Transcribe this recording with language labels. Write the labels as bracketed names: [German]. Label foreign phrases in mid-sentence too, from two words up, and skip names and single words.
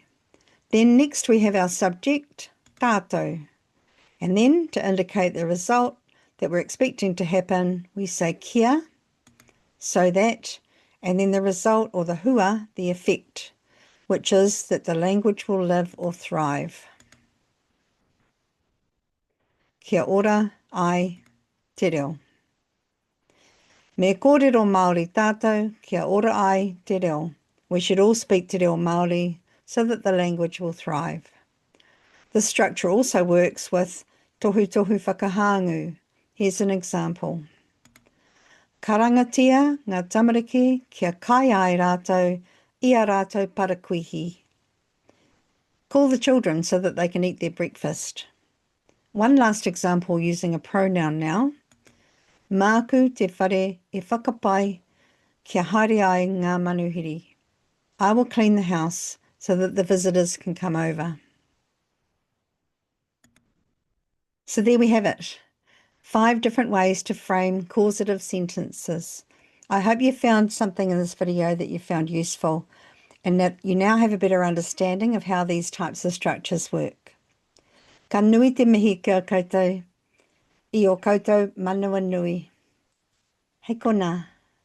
[English] Then next we have our subject, tātou. And then to indicate the result that we're expecting to happen, we say kia, so that, and then the result, or the hua, the effect, which is that the language will live or thrive. [Māori] Kia ora ai te reo. Me kōrero Māori tātou, kia ora ai te reo. [English] We should all speak Te Reo Māori so that the language will thrive. This structure also works with [Māori] tohutohu whakahāngū. [English] Here's an example. [Māori] Ka rangatia ngā tamariki kia kai ai rātou, I a rātou parakuihi. [English] Call the children so that they can eat their breakfast. One last example using a pronoun now. [Māori] Māku te whare e whakapai kia haere ai ngā manuhiri. [English] I will clean the house so that the visitors can come over. So there we have it. 5 different ways to frame causative sentences. I hope you found something in this video that you found useful and that you now have a better understanding of how these types of structures work. [Māori] Ka nui te mihi kia koutou, I o koutou manua nui. Hei kona.